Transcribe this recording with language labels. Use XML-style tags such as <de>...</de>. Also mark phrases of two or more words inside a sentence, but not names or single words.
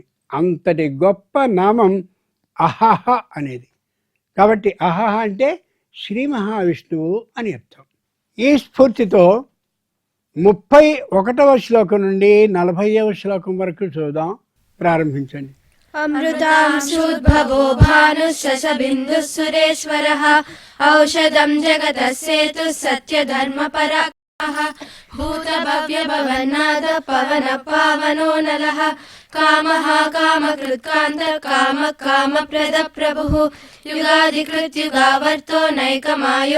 <te>అంతటి గొప్ప నామం అహహ అనేది. కాబట్టి అహహ అంటే శ్రీ మహావిష్ణువు అని అర్థం. ఈ స్ఫూర్తితో 31వ శ్లోకం నుండి 40వ శ్లోకం వరకు చూద్దాం. ప్రారంభించండి.</te> <sa>अमृतांशुद्भवो भानुः शशबिन्दुः सुरेश्वरः औषधं जगतः सेतुः सत्यधर्मपराक्रमः भूतभव्यभवन्नाथः पवनः पावनो नलः कामः कामकृत्कान्तः कामः कामप्रदः प्रभुः युगादिकृत्युगावर्तो नैकमायो</sa>